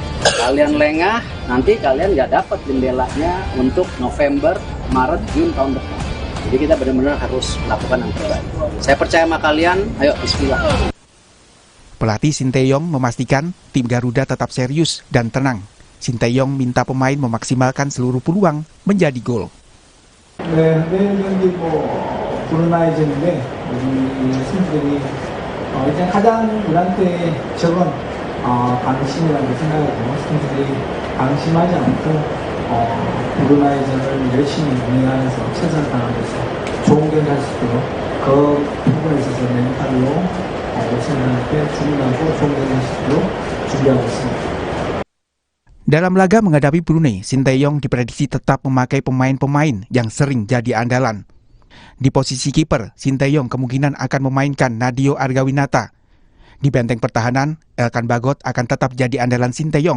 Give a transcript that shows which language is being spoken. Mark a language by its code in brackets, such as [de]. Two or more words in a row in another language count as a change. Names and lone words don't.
[id] Kalian lengah, nanti kalian nggak dapat jendelanya untuk November, Maret, Juni tahun depan. Jadi kita benar-benar harus melakukan yang terbaik. Saya percaya sama kalian, ayo bismillah. Pelatih Sinteyong memastikan tim Garuda tetap serius dan tenang. Sinteyong minta pemain memaksimalkan seluruh peluang menjadi gol. [ko] 네, 내일 경기 브루나이전인데 우리 선수들이 일단 가장 우리한테 적은 방심이라고 생각하고 선수들이 방심하지 않고 브루나이전을 열심히 운영하면서 최선을 다하면서 좋은 경기 할 수 있도록 그 부분에 있어서 멘탈로 선수들한테 주문하고 좋은 경기 할 수 있도록 준비하고 있습니다. [id] Dalam laga menghadapi Brunei, Sinteyong diprediksi tetap memakai pemain-pemain yang sering jadi andalan. Di posisi kiper, Sinteyong kemungkinan akan memainkan Nadeo Argawinata. Di benteng pertahanan, Elkan Bagot akan tetap jadi andalan Sinteyong.